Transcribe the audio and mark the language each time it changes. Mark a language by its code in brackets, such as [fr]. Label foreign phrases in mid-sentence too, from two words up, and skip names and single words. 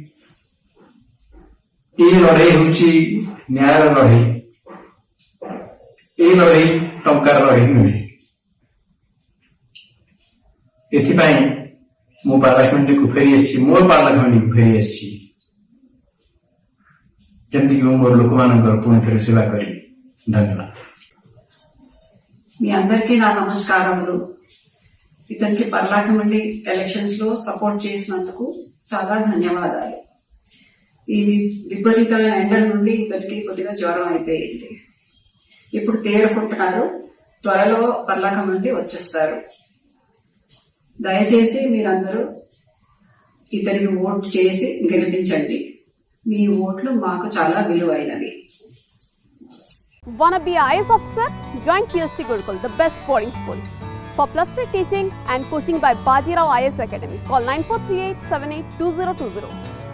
[or] ଏଇ ଲଢ଼େଇ ହେଉଛି ନ୍ୟାୟର ଲଢ଼େଇ। এই ଲଢ଼େଇ ଟଙ୍କାର ଲଢ଼େଇ ନୁହେଁ। ଏଥିପାଇଁ ମୁଁ ପାରଳାଖେମୁଣ୍ଡିକୁ ଫେରି ଆସିଛି, ମୋର ପାରଳାଖେମୁଣ୍ଡିକୁ ଫେରି ଆସିଛି, ଯେମିତିକି ମୁଁ ମୋର ଲୋକମାନଙ୍କର ପୁଣି ଥରେ సేవ କରିବି। [te] ధన్యవాదాలు। మీ అందరికీ నా నమస్కారములు। ఇతనికి [en] parliament elections [te] లో సపోర్ట్ చేసినందుకు చాలా ధన్యవాదాలు। ఈ విపరీతమైన ఎండల నుండి ఇతనికి కొద్దిగా జ్వరం అయిపోయింది, ఇప్పుడు తేరుకుంటున్నారు, త్వరలో పార్లమెంట్ వచ్చేస్తారు। దయచేసి మీరందరూ ఇతనికి ఓట్ చేసి గెలిపించండి, మీ ఓట్లు మాకు చాలా విలువైనవి। [en] Wanna be IAS officer? Join PSC Gurukul, the best boarding school. For plus 3 teaching and coaching by Bajirao IAS Academy, call 9438 782020.